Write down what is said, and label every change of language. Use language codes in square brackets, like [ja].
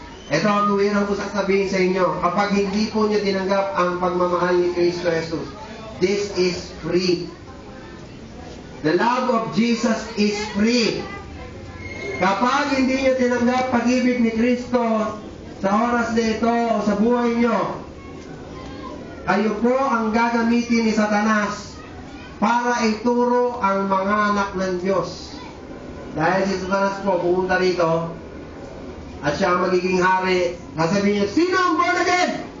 [tl] Ito ang tuwirang ko sasabihin sa inyo. Kapag hindi po niyo tinanggap ang pagmamahal ni Kristo Jesus, [en] this is free. The love of Jesus is free. [tl] Kapag hindi niyo tinanggap pag-ibig ni Kristo sa oras na ito o sa buhay niyo, kayo po ang gagamitin ni Satanas para ituro ang mga anak ng Diyos. Dahil si Satanas po pumunta rito at siya ang magiging hari, sasabihin niyo, sino ang born again?